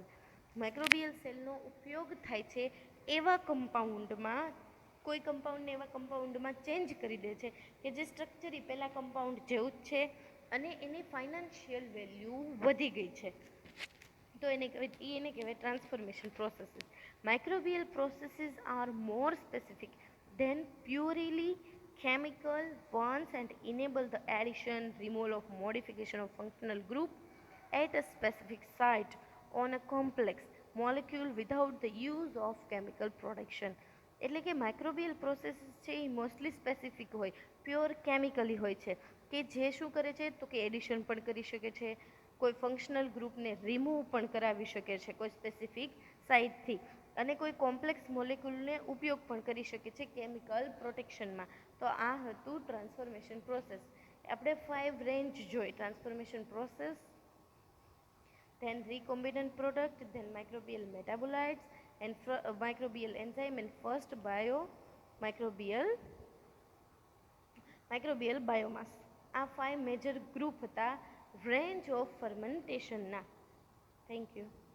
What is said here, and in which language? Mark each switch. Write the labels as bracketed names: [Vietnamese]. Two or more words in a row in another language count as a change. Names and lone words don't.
[Gujarati] માઇક્રોબિયલ સેલનો ઉપયોગ થાય છે એવા કમ્પાઉન્ડમાં, કોઈ કમ્પાઉન્ડને એવા કમ્પાઉન્ડમાં ચેન્જ કરી દે છે કે જે સ્ટ્રક્ચરી પહેલાં કમ્પાઉન્ડ જેવું જ છે અને એની [English] financial value [Gujarati] વધી ગઈ છે, તો એને કહેવાય [English] transformation processes. microbial processes are more specific than purely chemical ones and enable the addition, removal of modification of functional group at a specific site on a complex molecule without the use of chemical production. [Gujarati] એટલે કે માઇક્રોબિયલ પ્રોસેસ છે એ [English] mostly specific [Gujarati] હોય, [English] pure chemically [Gujarati] હોય છે, કે જે શું કરે છે તો કે એડિશન પણ કરી શકે છે, કોઈ ફંક્શનલ ગ્રુપને રિમૂવ પણ કરાવી શકે છે કોઈ સ્પેસિફિક સાઇટથી, અને કોઈ કોમ્પ્લેક્સ મોલેક્યુલને ઉપયોગ પણ કરી શકે છે કેમિકલ પ્રોટેક્શનમાં. તો આ હતું [English] transformation process. [Gujarati] આપણે 5 રેન્જ જોઈ: [English] transformation process, then recombinant product, then microbial metabolites and microbial enzyme, and first microbial biomass. [Gujarati] આ 5 [English] major group [Gujarati] હતા રેન્જ ઓફ ફર્મેન્ટેશનના. [English] thank you.